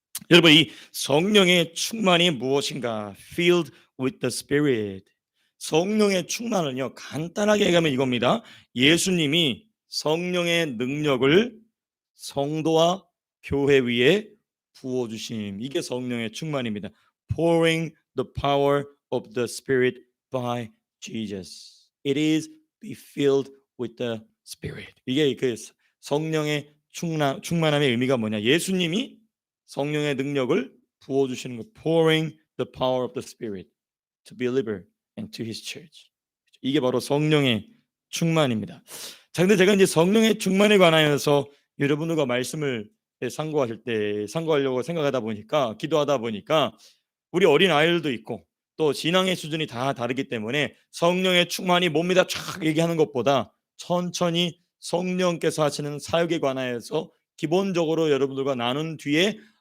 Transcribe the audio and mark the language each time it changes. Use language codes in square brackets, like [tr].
[ko] 여러분, 이 성령의 충만이 무엇인가? [en] Filled with the Spirit. [ko] 성령의 충만은요, 간단하게 얘기하면 이겁니다. 예수님이 성령의 능력을 성도와 교회 위에 부어주심, 이게 성령의 충만입니다. [en] Pouring the power of the Spirit by Jesus. It is be filled with the Spirit. [ko] 이게 그 성령의 충만함의 의미가 뭐냐? 예수님이 성령의 능력을 부어주시는 것. [en] Pouring the power of the Spirit to believer and to His church. [ko] 이게 바로 성령의 충만입니다. 자, 근데 제가 이제 성령의 충만에 관하여서 여러분들과 말씀을 상고하려고 생각하다 보니까, 기도하다 보니까 우리 어린 아이들도 있고 또 신앙의 수준이 다 다르기 때문에 성령의 충만이 뭡니다 쫙 얘기하는 것보다 천천히 성령께서 하시는 사역에 관하여서 기본적으로 여러분들과 나눈 뒤에